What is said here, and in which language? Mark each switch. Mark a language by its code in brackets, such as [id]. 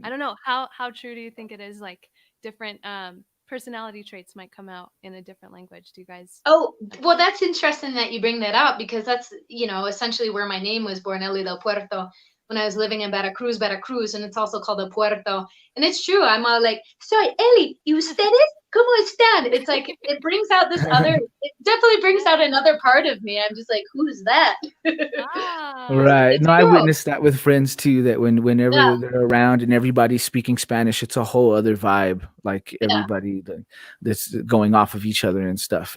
[en] I don't know, how true do you think it is, like different personality traits might come out in a different language? Do you guys? Oh, well, that's interesting that you bring that up, because that's, essentially where my name was born, Eli del Puerto, when I was living in Veracruz, and it's also called El Puerto. And it's true. I'm all like, soy Eli, ¿y ustedes? [es] ¿Cómo están? [en] It's like, it brings out it definitely brings out another part of me. I'm just like, who's that? Right. It's No, I cool. witnessed that with friends too, that whenever they're around and everybody's speaking Spanish, it's a whole other vibe. Like everybody that's going off of each other and stuff.